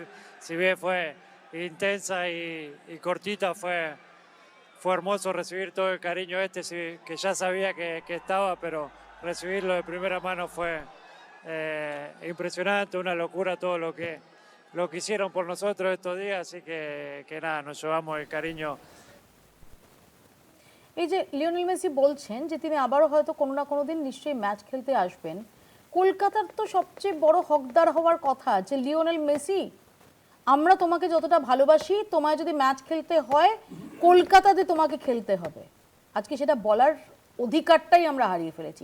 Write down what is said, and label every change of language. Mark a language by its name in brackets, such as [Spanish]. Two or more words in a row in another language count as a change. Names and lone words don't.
[Spanish] Si bien fue intensa y cortita, fue hermoso recibir todo el cariño que ya sabía que estaba, pero recibirlo de primera mano fue impresionante, una locura todo lo que hicieron por nosotros estos días, así que nada, nos llevamos el cariño. [Bangla] এই যে লিওনেল মেসি বলছেন যে তিনি আবারও হয়তো কোনো না কোনো দিন নিশ্চয়ই ম্যাচ খেলতে আসবেন, কলকাতার তো সবচেয়ে বড় হকদার হওয়ার কথা যে লিওনেল মেসি, আমরা তোমাকে যতটা ভালোবাসি, তোমায় যদি ম্যাচ খেলতে হয় কলকাতাতে তোমাকে খেলতে হবে। আজকে সেটা বলার অধিকারটাই আমরা হারিয়ে ফেলেছি।